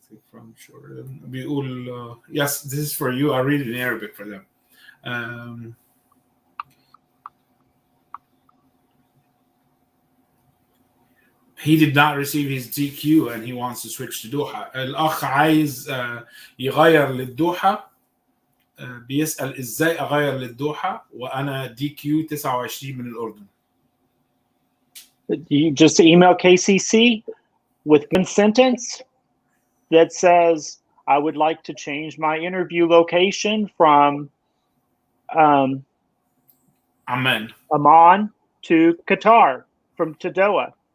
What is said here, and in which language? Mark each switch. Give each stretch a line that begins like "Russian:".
English: From Jordan.
Arabic: بيقول
English: yes, this is for you. I read it in Arabic for them. He did not receive his DQ and he wants to switch to Doha.
Arabic: الأخ عايز يغير للدوحة. بيسأل ازاي اغير للدوحة وانا DQ 29 من الأردن.
English: You just email KCC with one sentence that says, I would like to change my interview location from Amman to Qatar, to Doha.